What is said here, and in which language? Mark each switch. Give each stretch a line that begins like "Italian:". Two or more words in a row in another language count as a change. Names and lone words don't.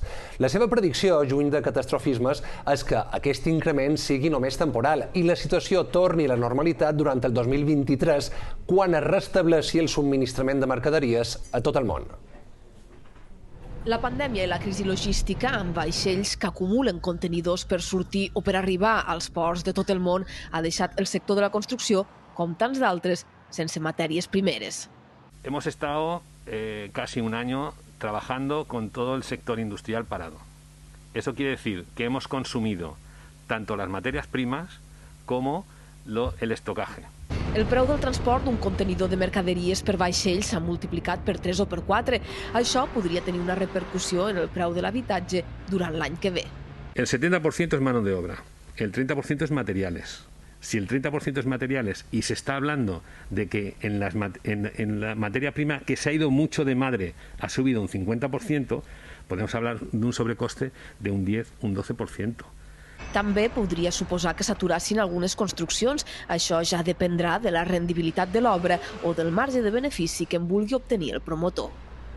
Catalan: La seva predicció, lluny de catastrofismes, és que aquest increment sigui només temporal i la situació torni a la normalitat durant el 2023, quan es restableixi el subministrament de mercaderies a tot el món. La pandèmia i la crisi logística amb vaixells que acumulen contenidors per sortir o per arribar als ports de tot el món ha deixat el sector de la construcció, com tants d'altres, sense matèries primeres.
Spanish: Hemos estado casi un año trabajando con todo el sector industrial parado. Eso quiere decir que hemos consumido tanto las materias primas como el estocaje.
Catalan: El preu del transport d'un contenidor de mercaderies per vaixells s'ha multiplicat per 3 o per 4. Això podria tenir una repercussió en el preu de l'habitatge durant l'any que ve.
Spanish: El 70% es mano de obra, el 30% es materiales. Si el 30% es materiales y se está hablando de que en la materia prima que se ha ido mucho de madre ha subido un 50%, podemos hablar de un sobrecoste de un 10, un 12%.
Catalan: També podria suposar que s'aturassin algunes construccions. Això ja dependrà de la rendibilitat de l'obra o del marge de benefici que en vulgui obtenir el promotor.